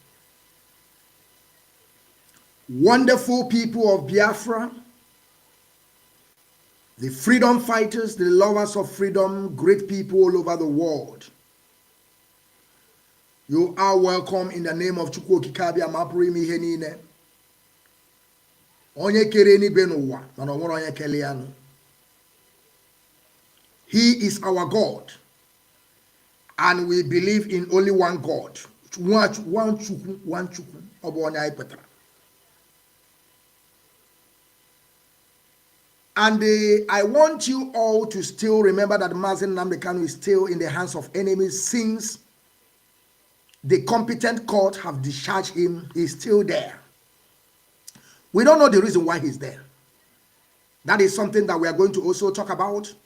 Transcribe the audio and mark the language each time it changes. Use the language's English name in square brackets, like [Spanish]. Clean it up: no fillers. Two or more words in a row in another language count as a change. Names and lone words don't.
[English] Wonderful people of Biafra, the freedom fighters, the lovers of freedom, great people all over the world. You are welcome in the name of Chukwu Okike Mapuri Mihenine. [Igbo] Onye kere eluigwe n'ụwa mana onwere onye kele ya nụ. [English] He is our God, and we believe in only one God. [Igbo] One Chukwu, ọ bụ onye anyị kpetara. [English] And I want you all to still remember that Mazi Nnamdi Kanu is still in the hands of enemies since the competent court have discharged him. He's still there. We don't know the reason why he's there. That is something that we are going to also talk about.